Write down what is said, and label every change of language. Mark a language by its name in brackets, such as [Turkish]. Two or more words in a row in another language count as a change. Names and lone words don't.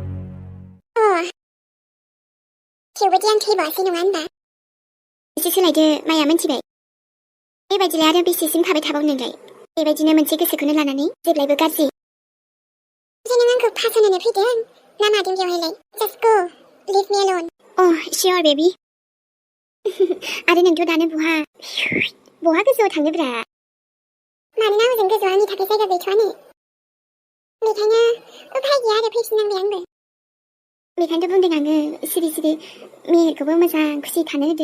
[Bodo] थेवबोदि आं थैबावासै नङा होनबा? एसे सोलायदो माया मिथिबाय? बेबायदिलाय आरो बेसेसिम थाबाय थाबाव नोंलाय? बेबायदिनो मोनसे गोसोखौनो लानानै जेब्लायबो गाज्रि। नों आंखौ फासयनो फैदों ना मादों बेवहायलाय? [English] Just go, leave me alone. Sure baby. [Bodo] आरो नोंथ' दानो बहा गोजौआव थांनोब्रा? मानोना हजों गोजौआव आंनि थाखाय जायगा गैथ'आनो। बेखायनो उफाय गैया आरो फैफिननांबाय आंबो। बेखायनोथ' बुंदों आङो सिरि सिरि मेहेरखौबो मोजां खुसि थानो होदो।